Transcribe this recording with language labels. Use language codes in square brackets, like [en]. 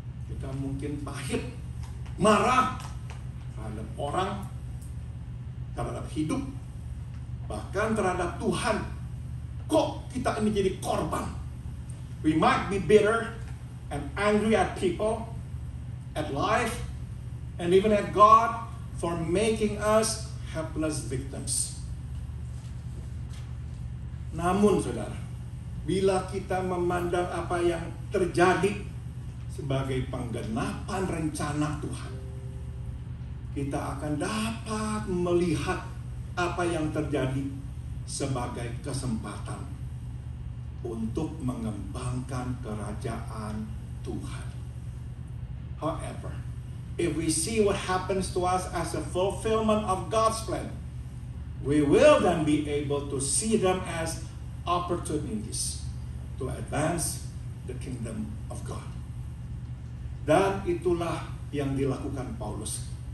[id] Kita mungkin pahit, marah terhadap orang, terhadap hidup, bahkan terhadap Tuhan. Kok kita ini jadi korban? [en] We might be bitter and angry at people, at life, and even at God for making us helpless victims. [id] Namun saudara, bila kita memandang apa yang terjadi sebagai penggenapan rencana Tuhan, kita akan dapat melihat apa yang terjadi sebagai kesempatan untuk mengembangkan kerajaan Tuhan. [en] However, if we see what happens to us as a fulfillment of God's plan, we will then be able to see them as opportunities to advance the kingdom of God. [id] Dan itulah yang dilakukan Paulus.